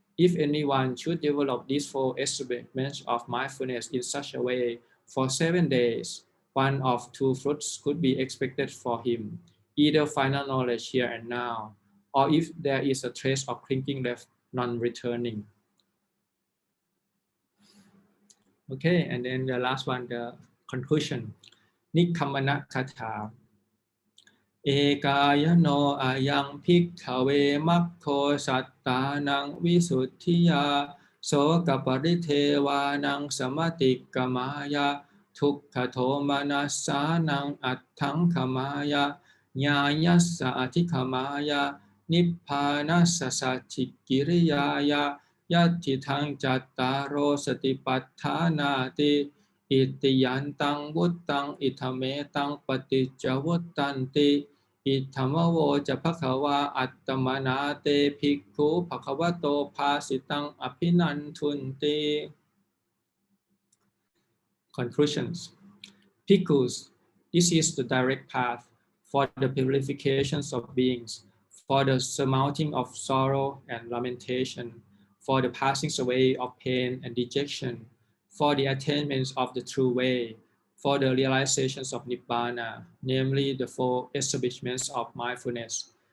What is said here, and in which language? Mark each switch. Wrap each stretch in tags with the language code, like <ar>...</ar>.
<en>If anyone should develop these 4 establishments of mindfulness in such a way for 7 days, one of 2 fruits could be expected for him, either final knowledge here and now, or if there is a trace of clinking left, non-returning. Okay, and then the last one, the conclusion.</en> <pi>Nikkammana Katha. เอกายโนอายังภิกขเวมัคโคสัตตานังวิสุทธิยาโสกปริเทวานังสมติกมายะทุกขโทมนัสสานังอัตถังขมายะ ญาญัสสะอธิขมายะนิพพานัสสะสัจฉิกิริยายะยัตถิทังจัตตารโอสติปัฏฐานาติอิติยันตังวุตตังอิทเมตังปฏิจจวุตตันติอิธรรมโวจะภควาอัตตมนาเตภิกขุภควโตภาสิตังอภินันทุนติ Conclusions.</pi> <en>Bhikkhus, this is the direct path for the purifications of beings, for the surmounting of sorrow and lamentation, for the passing away of pain and dejection, for the attainments of the true way, for the realizations of Nibbana, namely the 4 establishments of mindfulness.</en>